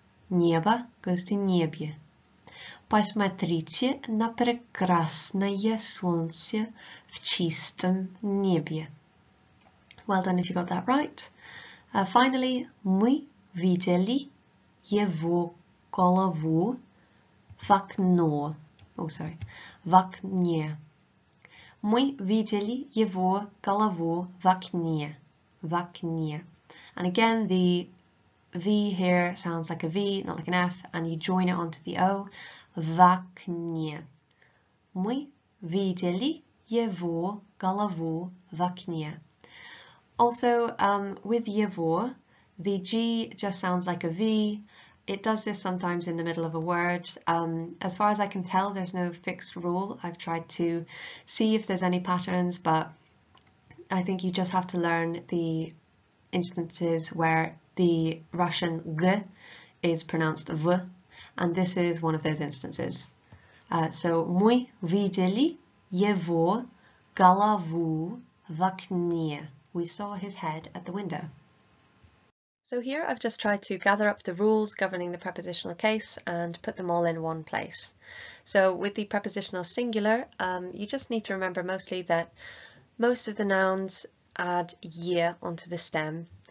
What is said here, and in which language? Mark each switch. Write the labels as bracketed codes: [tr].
[en] Небо goes to niebie. [ru] Посмотрите на прекрасное солнце в чистом небе. [en] Well done if you got that right. [ru] Finally, мы видели его голову в окно. [en] Oh, sorry. [ru] В окне. Мы видели его голову в окне. В окне. [en] And again, the V here sounds like a V, not like an F, and you join it onto the O. [ru] В окне. Мы видели его голову в окне. [en] Also, with его, the G just sounds like a V. It does this sometimes in the middle of a word. As far as I can tell, there's no fixed rule. I've tried to see if there's any patterns, but I think you just have to learn the instances where the Russian G is pronounced V, and this is one of those instances. [ru] So, мы видели его голову в окне. [en] We saw his head at the window. So here I've just tried to gather up the rules governing the prepositional case and put them all in one place. So with the prepositional singular, you just need to remember mostly that most of the nouns add ye onto the stem.